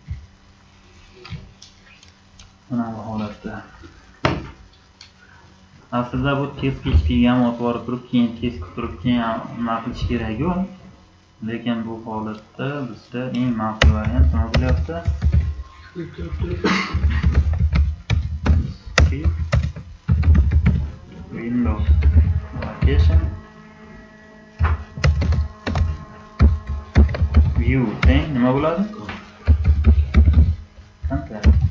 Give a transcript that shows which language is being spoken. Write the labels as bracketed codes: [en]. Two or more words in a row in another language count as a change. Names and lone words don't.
[uz] Mana bu holatda. Aslida bu test PHP'ga ham o'tib borib turib, keyin test qilib turib, keyin nima qilish kerak-ku. Lekin bu holatda bizda eng ma'qul variant nima bo'lyapti? [en] Windows location view [uz] teng nima bo'ladi? Contact.